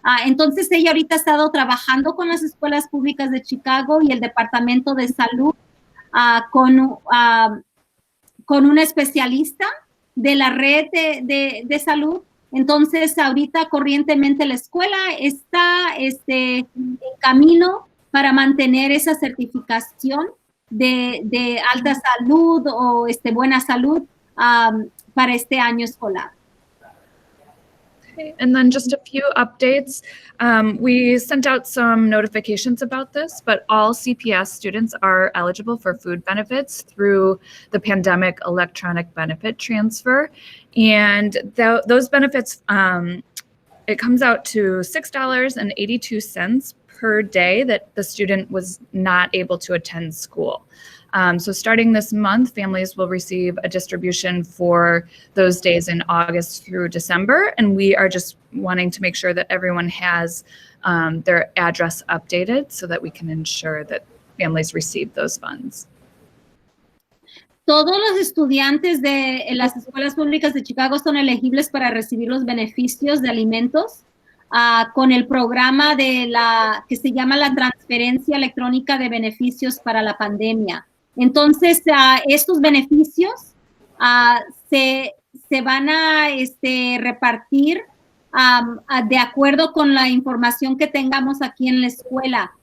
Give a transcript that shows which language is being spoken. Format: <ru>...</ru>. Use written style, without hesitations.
<es>Entonces, ella ahorita ha estado trabajando con las escuelas públicas de Chicago y el Departamento de Salud con un especialista de la red de salud. Entonces, ahorita corrientemente la escuela está en camino para mantener esa certificación de alta salud o buena salud para este año escolar.</es> <en>And then just a few updates. We sent out some notifications about this, but all CPS students are eligible for food benefits through the pandemic electronic benefit transfer. And those benefits, it comes out to $6.82 per day that the student was not able to attend school. So starting this month, families will receive a distribution for those days in August through December. And we are just wanting to make sure that everyone has their address updated so that we can ensure that families receive those funds.</en> <es>Todos los estudiantes de las escuelas públicas de Chicago son elegibles para recibir los beneficios de alimentos con el programa que se llama la transferencia electrónica de beneficios para la pandemia. Entonces, estos beneficios se van a repartir de acuerdo con la información que tengamos aquí en la escuela.</es>